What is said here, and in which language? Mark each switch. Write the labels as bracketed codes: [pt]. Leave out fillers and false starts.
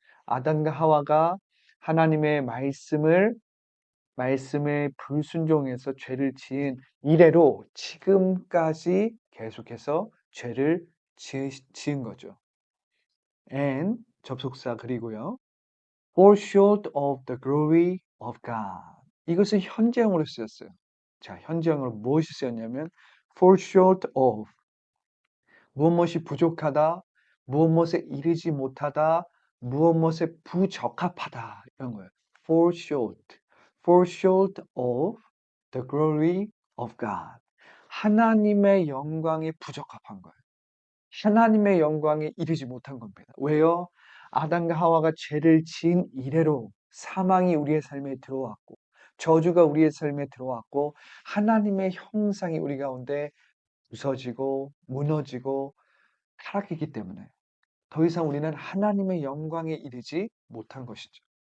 [ko] 아담과 하와가 하나님의 말씀에 불순종해서 죄를 지은 이래로 지금까지 계속해서 죄를 지은 거죠. [en] and [ko] 접속사 그리고요. [en] fall short of the glory of God. [ko] 이것은 현재형으로 쓰였어요. 자, 현재형으로 무엇이 쓰였냐면 [en] fall short of [ko] 무엇이 부족하다, 무엇에 이르지 못하다, 무엇에 부적합하다 이런 거예요. [en] fall short of the glory of God. [ko] 하나님의 영광에 부적합한 거예요. 하나님의 영광에 이르지 못한 겁니다. 왜요? 아담과 하와가 죄를 지은 이래로 사망이 우리의 삶에 들어왔고 저주가 우리의 삶에 들어왔고 하나님의 형상이 우리 가운데 부서지고 무너지고 타락했기 때문에 더 이상 우리는 하나님의 영광에 이르지 못한 것이죠.